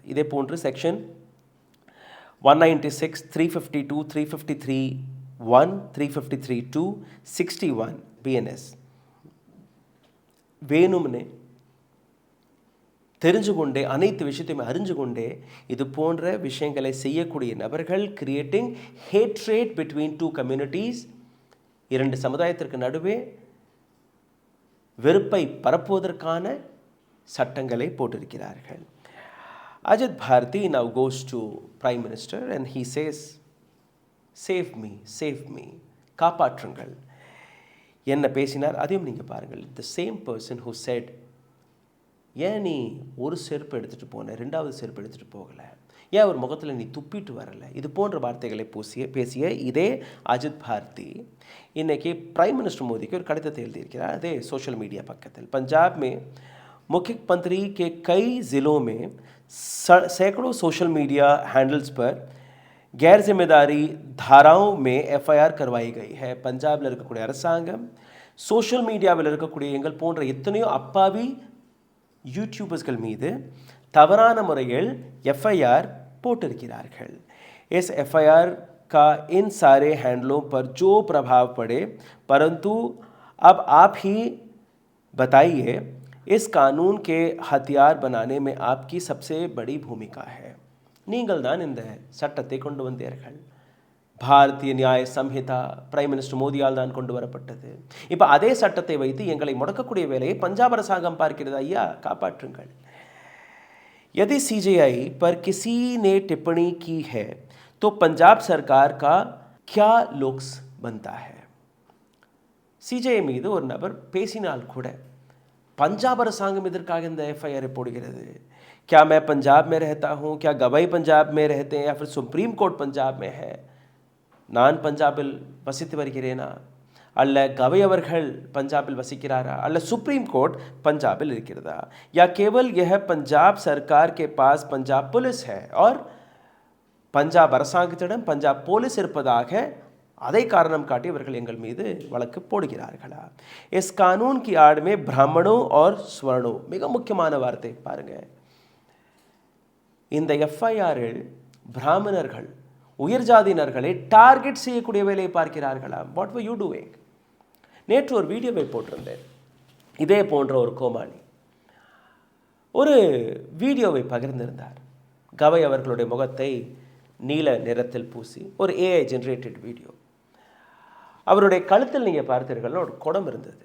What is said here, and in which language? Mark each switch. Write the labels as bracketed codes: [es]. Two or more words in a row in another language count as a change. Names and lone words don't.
[ta] இதே போன்று செக்ஷன் 196, 352, 353(1), 353(2), 61 BNS வேணும்னே தெரிஞ்சு கொண்டே அனைத்து விஷயத்தையுமே அறிஞ்சு கொண்டே இது போன்ற விஷயங்களை செய்யக்கூடிய நபர்கள் [en] creating hatred between two communities, [ta] இரண்டு சமுதாயத்திற்கு நடுவே வெறுப்பை பரப்புவதற்கான சட்டங்களை போட்டிருக்கிறார்கள். [en] Ajit Bharti now goes to Prime Minister and he says, save me, [ta] காப்பாற்றுங்கள். என்ன பேசினார் அதையும் நீங்கள் பாருங்கள். [en] The same person who said, [ta] ஏன் நீ ஒரு செருப்பு எடுத்துகிட்டு போன, ரெண்டாவது செருப்பு எடுத்துகிட்டு போகலை, ஏன் ஒரு முகத்தில் நீ துப்பிட்டு வரலை, இது போன்ற வார்த்தைகளை பேசிய இதே அஜித் பாரதி இன்னைக்கு பிரைம் மினிஸ்டர் மோடிக்கு ஒரு கடிதத்தை எழுதியிருக்கிறார். [hi] அதே [en] social media [hi] பக்கத்தில் पंजाब में मुख्यमंत्री के कई ज़िलों में सैकड़ों [en] social media handles [hi] पर गैर जिम्मेदारी धाराओं में FIR करवाई गई है. [ta] பஞ்சாபில் இருக்கக்கூடிய அரசாங்கம் சோஷியல் மீடியாவில் இருக்கக்கூடிய எங்கள் போன்ற எத்தனையோ அப்பாவி யூடியூபர்ஸ்கள் மீது தவறான முறையில் FIR போட்டிருக்கிறார்கள். [hi] इस FIR का इन सारे हैंडलों पर जो प्रभाव पड़े, परंतु अब आप ही बताइए, इस कानून के हथियार बनाने में आपकी सबसे बड़ी भूमिका है. [ta] நீங்கள் தான் இந்த சட்டத்தை கொண்டு வந்தீர்கள். பாரதிய நியாய சம்ஹிதா பிரைம் மினிஸ்டர் மோடியால் தான் கொண்டு வரப்பட்டது. இப்போ அதே சட்டத்தை வைத்து எங்களை முடக்கக்கூடிய வேலையை பஞ்சாப் அரசாங்கம் பார்க்கிறது. ஐயா காப்பாற்றுங்கள். [hi] यदि CJI पर किसी ने टिप्पणी की है तो पंजाब सरकार का क्या लुक्स बनता है. [ta] CJI மீது ஒரு நபர் பேசினால் கூட पंजाब அரசாங்கம் இதற்காக இந்த FIR போடுகிறது. [hi] क्या मैं पंजाब में रहता हूँ, क्या गवाई पंजाब में रहते हैं या फिर सुप्रीम कोर्ट पंजाब में है, [ta] நான் பஞ்சாபில் வசித்து வருகிறேனா, அல்ல கவை அவர்கள் பஞ்சாபில் வசிக்கிறாரா, அல்ல சுப்ரீம் கோர்ட் பஞ்சாபில் இருக்கிறதா, [hi] या केवल यह पंजाब सरकार के पास पंजाब पुलिस है और [ta] பஞ்சாப் அரசாங்கத்திடம் பஞ்சாப் போலீஸ் இருப்பதாக அதை காரணம் காட்டி அவர்கள் எங்கள் மீது வழக்கு போடுகிறார்களா. [hi] इस कानून की आड़ में ब्राह्मणों और स्वर्णों, [ta] மிக முக்கியமான வார்த்தை பாருங்க, இந்த FIR-இல் பிராமணர்கள் உயர் ஜாதியினர்களை டார்கெட் செய்யக்கூடிய வேலையை பார்க்கிறார்களா. [en] what were you doing. [ta] நேற்று ஒரு வீடியோவை போட்டிருந்தேன். இதே போன்ற ஒரு கோமாளி ஒரு வீடியோவை பகிர்ந்திருந்தார். கவை அவர்களுடைய முகத்தை நீல நிறத்தில் பூசி ஒரு [en] AI generated video. [ta] அவருடைய கழுத்தில் நீங்கள் பார்த்தீர்கள்னா ஒரு குடம் இருந்தது.